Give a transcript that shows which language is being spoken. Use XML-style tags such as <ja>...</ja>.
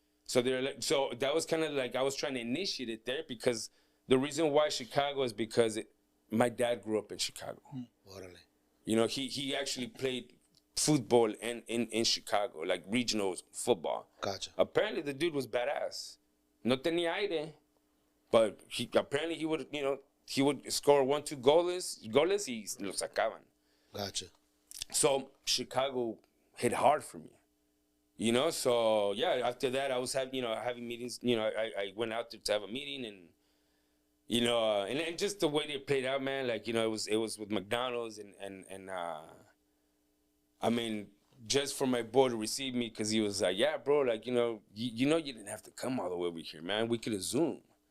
<en>So they're like, so that was kind of like, I was trying to initiate it there because the reason why Chicago is because my dad grew up in Chicago. He actually played football in Chicago, like regional football. Gotcha. Apparently the dude was badass.</en> <es>No tenía aire,</es> <en>but he would score</en> <es>1-2 goles y los sacaban.</es> <en>Gotcha. So Chicago hit hard for me. So yeah, after that I was having meetings, I went out there to have a meeting and and just the way they played out, man, like, it was with McDonald's and I mean, just for my boy to receive me, because he was like, yeah, bro, like, you didn't have to come all the way over here, man. We could have Zoomed.</en>